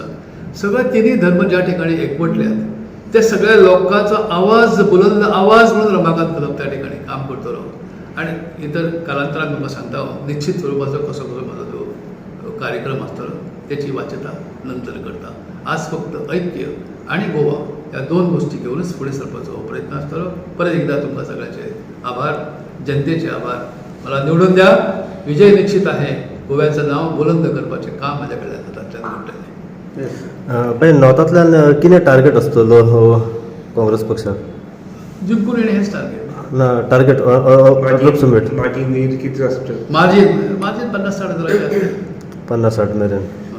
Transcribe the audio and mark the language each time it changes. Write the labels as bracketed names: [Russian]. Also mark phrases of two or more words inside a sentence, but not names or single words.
[Konkani] सगळे तिनूय धर्म ज्या ठिकाणी एकवटल्यात त्या सगळ्या लोकांचो आवाज, बुलंद आवाज म्हणून रमाकांत कदम त्या ठिकाणी काम करतलो. आनी इतर कालांतरान म्हाका सांगता निश्चित स्वरुपाचो कसो म्हाजो जो कार्यक्रम आसतलो त्याची वाच्यता नंतर करता. आज फक्त ऐक्य आणि गोवा ह्या दोन गोष्टी घेऊनच फुडें सरपाचो हो प्रयत्न आसतलो. परत एकदा तुमकां सगळ्यांचे आभार, जनतेचे आभार. [Marathi] मला निवडून द्या. विजय निश्चित आहे. [Konkani] गोव्याचं नाव बुलंद करपाचें काम म्हाज्या कडल्यान हातांतल्यान घडटलें. पण नॉर्थांतल्यान कितें टार्गेट आसतलो काँग्रेस पक्षाक? [Marathi] जिंकून येणे हेच टार्गेट ना. टार्गेट लोकसभेत माझी नीड किती असतं? मार्जिन 50-60 हजाराची [Konkani] 50-60 मेरेन.